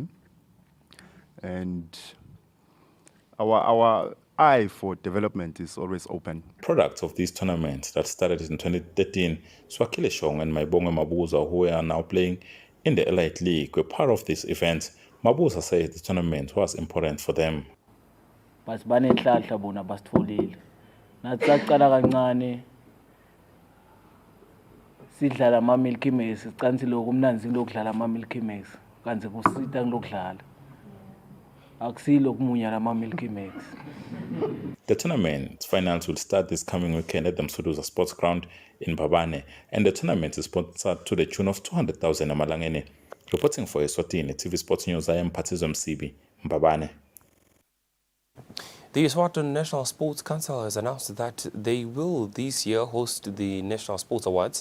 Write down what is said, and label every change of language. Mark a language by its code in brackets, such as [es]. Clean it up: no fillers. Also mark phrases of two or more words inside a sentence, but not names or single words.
[en] And our eye for development is always open. Products of these tournaments that started in 2013, Swakile Shong and Maibonga Mabuza, who are now playing in the Elite League, were part of this event. Mabuza said the tournament was important for them. [ss] Banenhlanhla bona basitfolile. Nathi saqala kancane sidlala ama Milky Maze, sicansi lokho umnanzi lokudlala ama Milky Maze. Kanze kusita ngilokudlala. Akusilo kumunya lama Milky Maze. [en] The tournament finals will start this coming weekend at the Msuduza Sports Ground in Mbabane, and the tournament is sponsored to the tune of 200,000 Amalangeni. Reporting for Eswatini TV Sports News, I am Patizom Sibi, Mbabane. The Eswatini National Sports Council has announced that they will this year host the National Sports Awards.